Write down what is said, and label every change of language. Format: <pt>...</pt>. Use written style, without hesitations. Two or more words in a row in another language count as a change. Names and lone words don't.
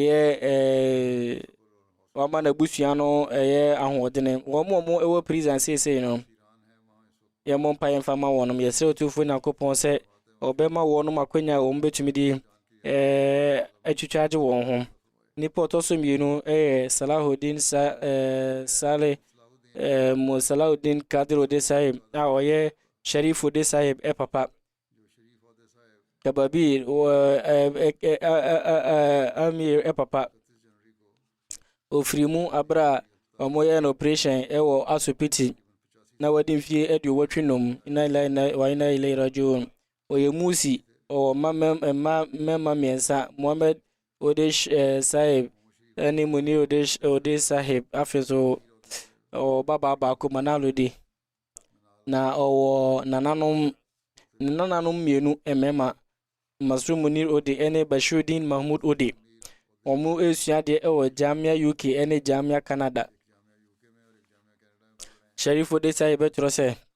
<ak>wama na busua no ahoɔdene wɔn ɛwɔ prison seesei no yɛmmɔ mpa yɛmfa ma wɔnom yɛsɛ otufo Onyankopɔn sɛ ɔbɛma wɔnom akwanya a wɔn bɛtumi de atwitwa agye wɔn ho nipa ɔtɔ so mmienu ɛyɛ Salahuddin Saleh Salahuddin Kadir Ode Sahib a ɔyɛ Sharif Ode Sahib papa Kababir Amir papa ofiri mu abra ɔmoyɛ no operation ɛwɔ asopiti na wɔde mfie aduowɔtwe nom inna</ak> <ar>لله وإنا إليه راجعون</ar> <ak>ɔyɛ musi ɔwɔ mɛma mmiɛnsa Mohammed Ode Sahib ɛne Munir Ode Sahib afei so ɔwɔ baba baako Manalode na ɔwɔ nananom mmienu mmarima Masru Munir Ode ɛne Bashiruddin Mahmud Ode ɔmo esua deɛ ɛwɔ Jamia UK ɛne Jamia Canada Sharif Ode Sahib bɛtwerɛ sɛ</ak>